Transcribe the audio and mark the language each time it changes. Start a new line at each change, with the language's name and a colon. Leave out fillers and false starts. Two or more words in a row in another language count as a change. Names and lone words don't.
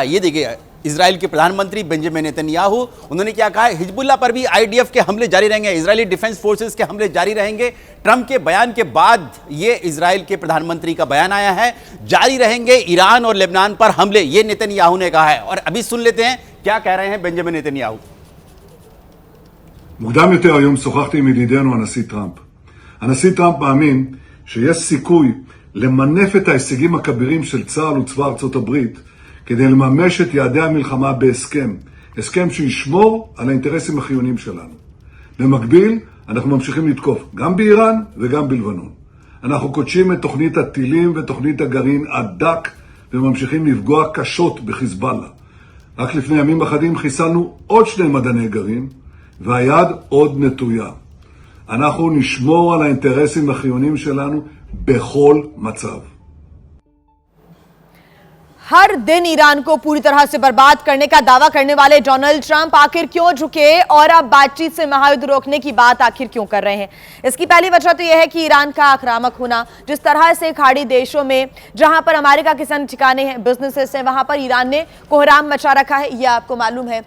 Hindi: ये देखिए इजराइल के प्रधानमंत्री बेंजामिन नेतन्याहू, उन्होंने क्या कहा है? हिजबुल्लाह पर भी आईडीएफ के हमले जारी रहेंगे, इजरायली डिफेंस फोर्सेस के हमले जारी रहेंगे। ट्रंप के बयान के बाद ये इजराइल के प्रधानमंत्री का बयान आया है, जारी रहेंगे ईरान और लेबनान पर हमले, ये नेतन्याहू ने कहा है। और अभी सुन लेते हैं क्या कह रहे हैं बेंजामिन नेतन्याहू।
Hebrew: מוקדם יותר היום שוחחתי עם ידידנו הנשיא טראמפ. הנשיא טראמפ מאמין שיש סיכוי למנף את ההישגים הכבירים של צה"ל וצבא ארצות הברית כדי לממש את יעדי המלחמה בהסכם, הסכם שישמור על האינטרסים החיוניים שלנו. במקביל, אנחנו ממשיכים לתקוף גם באיראן וגם בלבנון. אנחנו קודשים את תוכנית הטילים ותוכנית הגרעין עד דק וממשיכים לפגוע קשות בחיזבאללה. רק לפני ימים אחדים חיסלנו עוד 2 מדעני גרעין והיד עוד נטויה. אנחנו נשמור על האינטרסים החיוניים שלנו בכל מצב.
Hindi: हर दिन ईरान को पूरी तरह से बर्बाद करने का दावा करने वाले डोनाल्ड ट्रंप आखिर क्यों झुके और अब बातचीत से महायुद्ध रोकने की बात आखिर क्यों कर रहे हैं? इसकी पहली वजह तो यह है कि ईरान का आक्रामक होना, जिस तरह से खाड़ी देशों में जहां पर अमेरिका के सन ठिकाने हैं, बिजनेसेस हैं, वहां पर ईरान ने कोहराम मचा रखा है, यह आपको मालूम है।